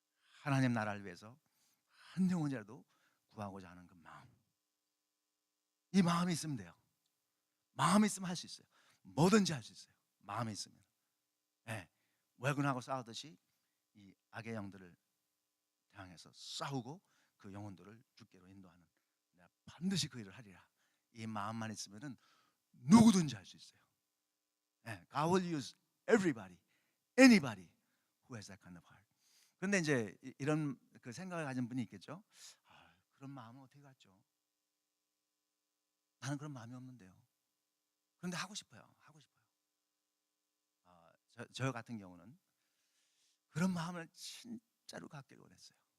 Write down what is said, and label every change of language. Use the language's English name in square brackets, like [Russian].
[Korean] 하나님 나라를 위해서 한 영혼이라도 구하고자 하는 그 마음. 이 마음이 있으면 돼요. 마음이 있으면 할 수 있어요. 뭐든지 할 수 있어요. 마음이 있으면. 네. 왜군하고 싸우듯이 이 악의 영들을 향해서 싸우고 그 영혼들을 주께로 인도하는, 내가 반드시 그 일을 하리라. 이 마음만 있으면은 누구든지 할 수 있어요. 네. [English] God will use everybody, anybody who has that kind of heart. [Korean] 그런데 이제 이런 그 생각을 가진 분이 있겠죠. 그런 마음은 어떻게 갖죠? 나는 그런 마음이 없는데요. 그런데 하고 싶어요. 하고 싶어요. 저 같은 경우는 그런 마음을 진짜로 갖기를 원했어요.